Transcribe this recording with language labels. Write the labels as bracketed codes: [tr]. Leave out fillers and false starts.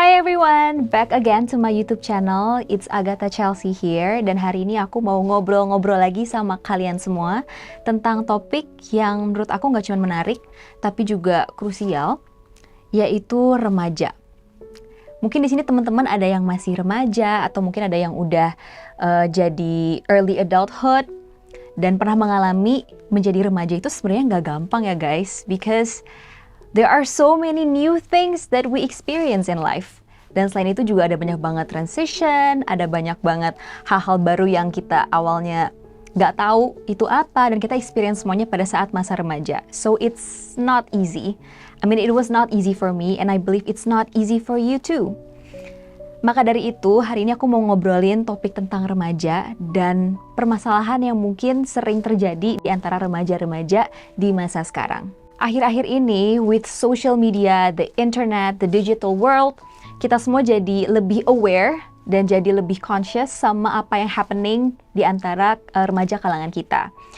[en] everyone, back again to my YouTube channel. It's Agatha Chelsea here, [id] dan hari ini aku mau ngobrol-ngobrol lagi sama kalian semua tentang topik yang menurut aku nggak cuma menarik, tapi juga krusial, yaitu remaja. Mungkin di sini teman-teman ada yang masih remaja, atau mungkin ada yang udah jadi early adulthood, dan pernah mengalami menjadi remaja itu sebenarnya nggak gampang ya guys, [en] because there are so many new things that we experience in life. [id] Dan selain itu juga ada banyak banget transition, ada banyak banget hal-hal baru yang kita awalnya nggak tahu itu apa, dan kita experience semuanya pada saat masa remaja. [en] So it's not easy. I mean, it was not easy for me, and I believe it's not easy for you too. [id] Maka dari itu, hari ini aku mau ngobrolin topik tentang remaja dan permasalahan yang mungkin sering terjadi di antara remaja-remaja di masa sekarang. Akhir-akhir ini, [en] with social media, the internet, the digital world, [id] kita semua jadi lebih aware dan jadi lebih conscious sama apa yang happening di antara remaja kalangan kita.